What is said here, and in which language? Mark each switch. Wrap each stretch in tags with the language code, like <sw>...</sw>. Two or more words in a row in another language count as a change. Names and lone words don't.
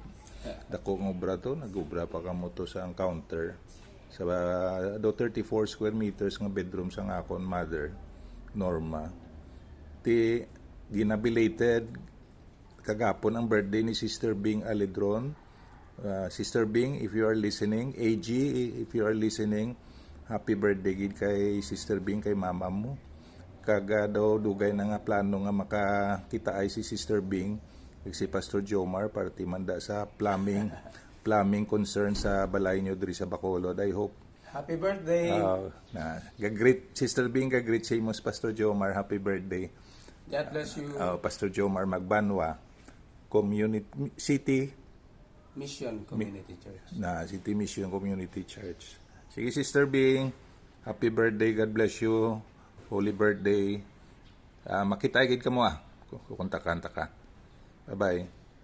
<hil>Dako nga obra to, nag-obra pa kamo to sa ang counter. Sa do 34 square meters nga bedroom sa akon mother, Norma. Ti ginabelated kagapon ang birthday ni Sister Bing Aledron. Sister Bing,</hil> <en>if you are listening, AG, if you are listening, happy birthday</en> <hil>gid kay Sister Bing, kay mama mo. Kaga daw dugay na nga plano nga makakita ay si Sister Bing si Pastor Jomar para timanda sa</hil> <en>plumbing concern</en> <hil>sa balay nyo diri sa Bacolod.</hil> <en>I hope Happy birthday!</en> <hil>gagreet Sister Bing, gagreet sa imos Pastor Jomar,</hil> <en>happy birthday. God bless you. Pastor Jomar Magbanwa, City Mission Community Church. City Mission Community Church. Sige Sister Bing, happy birthday, God bless you, holy birthday.</en> <hil>Makita gid ka mo kukontak ka.</hil> <en>Bye-bye.</en>